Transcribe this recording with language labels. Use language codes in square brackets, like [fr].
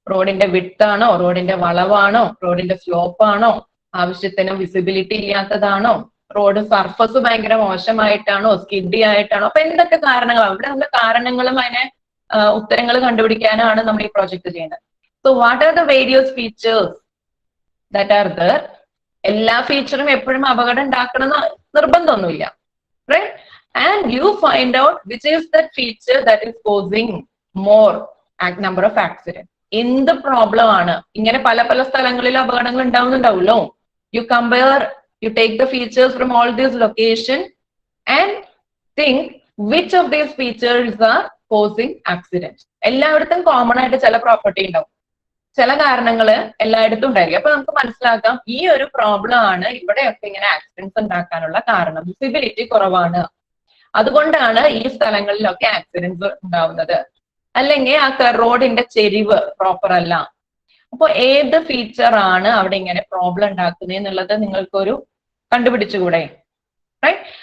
[ml] റോഡിന്റെ വിഡ്ത്ത് ആണോ, റോഡിന്റെ വളവാണോ, റോഡിന്റെ സ്ലോപ്പ് ആണോ, ആവശ്യത്തിന് വിസിബിലിറ്റി ഇല്ലാത്തതാണോ, റോഡ് സർഫസ് ഭയങ്കര മോശമായിട്ടാണോ, സ്കിഡി ആയിട്ടാണോ, അപ്പൊ എന്തൊക്കെ കാരണങ്ങളാണ് ഇവിടെ. നമ്മൾ കാരണങ്ങളും അതിനെ ഉത്തരങ്ങൾ കണ്ടുപിടിക്കാനാണ് നമ്മൾ ഈ പ്രോജക്ട് ചെയ്യുന്നത്. [en] So what are the various features that are there? [ml] എല്ലാ ഫീച്ചറും എപ്പോഴും അപകടം ഉണ്ടാക്കണം നിർബന്ധമൊന്നുമില്ല, right? [en] And you find out which is that feature that is causing more number of accidents. [ml] എന്ത് പ്രോബ്ലം ആണ്? ഇങ്ങനെ പല പല സ്ഥലങ്ങളിൽ അപകടങ്ങൾ ഉണ്ടാവുന്നുണ്ടാവുമല്ലോ. [en] You compare, you take the features from all these locations and think which of these features are causing accidents. [ml] എല്ലായിടത്തും common ആയിട്ട് ചില പ്രോപ്പർട്ടി ഉണ്ടാവും, ചില കാരണങ്ങള് എല്ലായിടത്തും ഉണ്ടായിരിക്കും. അപ്പൊ നമുക്ക് മനസ്സിലാക്കാം ഈ ഒരു പ്രോബ്ലം ആണ് ഇവിടെയൊക്കെ ഇങ്ങനെ ആക്സിഡൻസ് ഉണ്ടാക്കാനുള്ള കാരണം. വിസിബിലിറ്റി കുറവാണ്, അതുകൊണ്ടാണ് ഈ സ്ഥലങ്ങളിലൊക്കെ ആക്സിഡൻസ് ഉണ്ടാവുന്നത്. അല്ലെങ്കിൽ ആ റോഡിന്റെ ചെരിവ് പ്രോപ്പർ അല്ല. അപ്പൊ ഏത് ഫീച്ചർ ആണ് അവിടെ ഇങ്ങനെ പ്രോബ്ലം ഉണ്ടാക്കുന്നത് എന്നുള്ളത് നിങ്ങൾക്കൊരു കണ്ടുപിടിച്ചുകൂടെ, റൈറ്റ്?